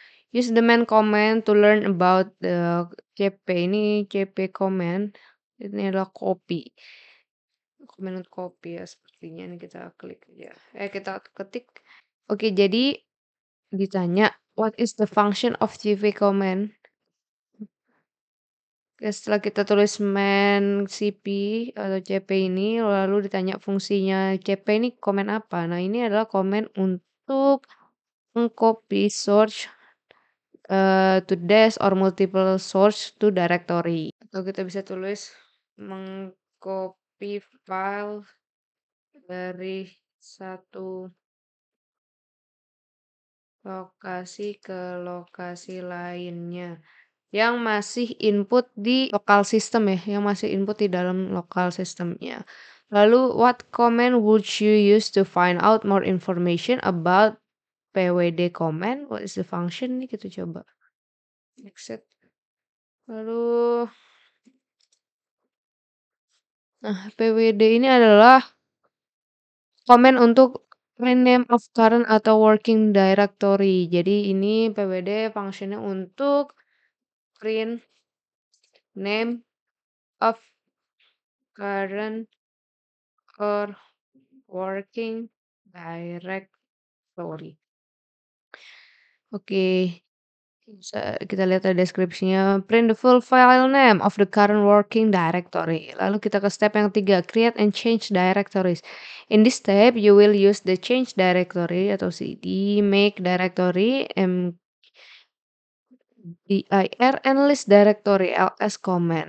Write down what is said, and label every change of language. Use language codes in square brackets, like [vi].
[en] Use the main command to learn about the CP. [id] Ini CP command. Ini adalah copy. Command untuk copy ya sepertinya. Ini kita klik aja. Kita ketik. Oke, jadi ditanya [en] what is the function of CP command? [id] Oke, setelah kita tulis main CP atau CP ini, lalu ditanya fungsinya CP ini komen apa? Nah, ini adalah komen untuk mengcopy [en] source to dash or multiple source to directory. [id] Atau kita bisa tulis mengcopy file dari satu lokasi ke lokasi lainnya. Yang masih input di lokal system ya, yang masih input di dalam lokal sistemnya. Lalu, [en] what command would you use to find out more information about pwd command? What is the function? [id] Nih kita coba. Exit. Lalu, nah pwd ini adalah command untuk [en] rename of current [id] atau working directory. Jadi ini pwd fungsinya untuk [en] print name of current or working directory. [id] Oke, bisa kita lihat ada deskripsinya. [en] Print the full file name of the current working directory. [id] Lalu kita ke step yang ketiga, [en] create and change directories. In this step, you will use the change directory atau cd, make directory, dir, and list directory, ls command.